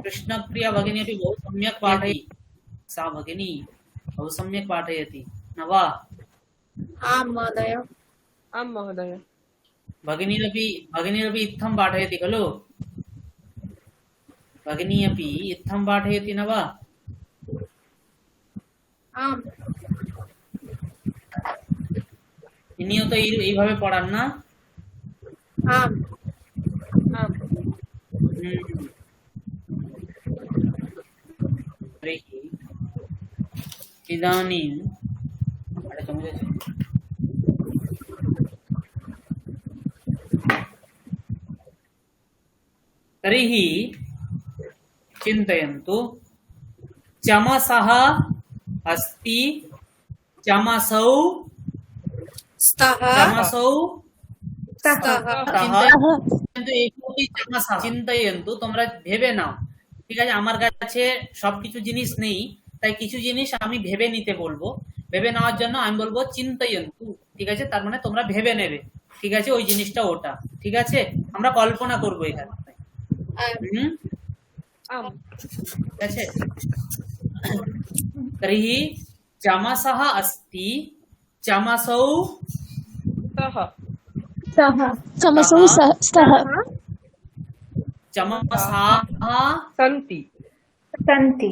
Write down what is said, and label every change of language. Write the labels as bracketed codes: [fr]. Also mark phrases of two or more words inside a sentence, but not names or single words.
[sa] कृष्णप्रिया भगिनी अपि बहु सम्यक् पाठयति। सा भगिनी बहु सम्यक् पाठयति, न वा? आं महोदय। आं महोदय। भगिनीरपि इत्थं पाठयति खलु? भगिनी अपि इत्थं पाठयति न वा? आम्। [bn] ইনিও তো এইভাবে পড়ান না? [sa] आम्। आम्। तर्हि इदानीं तर्हि चिन्तयन्तु, चमसः अस्ति, चमसौ स्तः चमसौ स्तः [bn] চিন্তয়ন্তু, তোমরা ভেবে নাও। ঠিক আছে, আমার কাছে সবকিছু জিনিস নেই, তাই কিছু জিনিস আমি ভেবে নিতে বলবো। ভেবে নেওয়ার জন্য আমি বলবো চিন্তয়ন্তু। ঠিক আছে, তার মানে তোমরা ভেবে নেবে। ঠিক আছে, ওই জিনিসটা ওটা। ঠিক আছে, আমরা কল্পনা করবো এখানে। [sa] आम्। [bn] ঠিক আছে, [sa] तर्हि चमसः अस्ति, चमसौ स्तः चमसौ स्तः चमसाः सन्ति सन्ति